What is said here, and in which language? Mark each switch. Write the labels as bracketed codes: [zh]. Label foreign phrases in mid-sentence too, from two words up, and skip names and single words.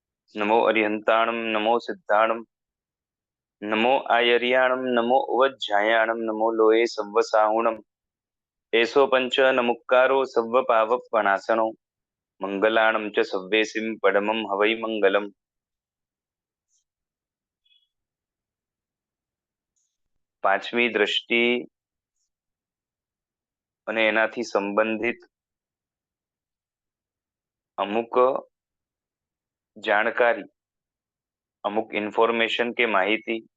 [pra] नमो अरिहंताणं नमो सिद्धाणं नमो आयर्याणं नमो उवज्झायाणं नमो लोये सव्वसाहुणम् एषो पंच नमुक्कारो सव्वपावपणासनो मंगलाणं च सव्वेसिं परमं हवै मंगलम्। [gu] પાંચમી દ્રષ્ટિ અને એનાથી સંબંધિત અમુક જાણકારી, અમુક ઇન્ફોર્મેશન કે માહિતી,